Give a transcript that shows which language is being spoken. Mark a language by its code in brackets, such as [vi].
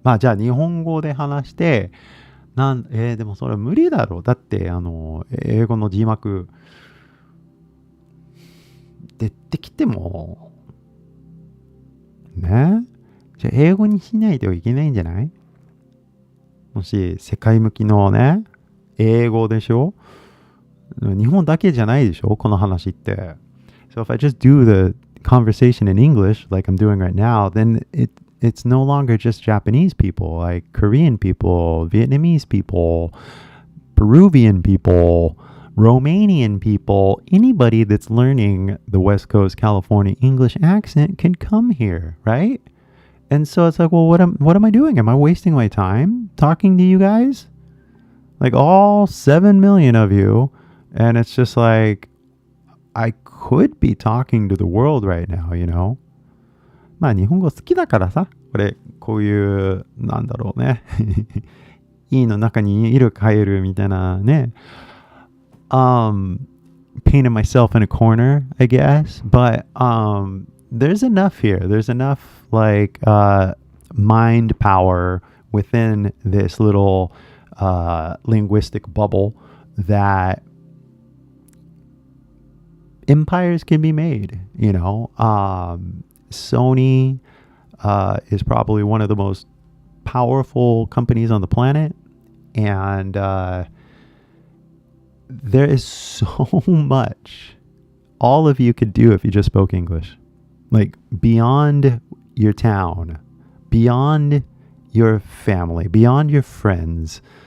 [ja] じゃあ日本語で話してでもそれ無理だろう。だって英語の字幕出てきてもね。じゃあ英語にしないといけないんじゃない？もし世界向きのね英語でしょ？日本だけじゃないでしょこの話って。 [en] So if I just do the conversation in English like I'm doing right now, then it's no longer just Japanese people, like Korean people, Vietnamese people, Peruvian people, Romanian people. Anybody that's learning the West Coast California English accent can come here, right? And so it's like, well, what am I doing? Am I wasting my time talking to you guys? Like all 7 million of you. And it's just like, I could be talking to the world right now, you know? [ja] 日本語好きだからさ、こういうなんだろうねいの中にいるカエルみたいなね [en] painted myself in a corner, I guess, but there's enough here. There's enough like mind power within this little linguistic bubble that empires can be made, you know. Sony is probably one of the most powerful companies on the planet, and there is so much all of you could do if you just spoke English, like beyond your town, beyond your family, beyond your friends.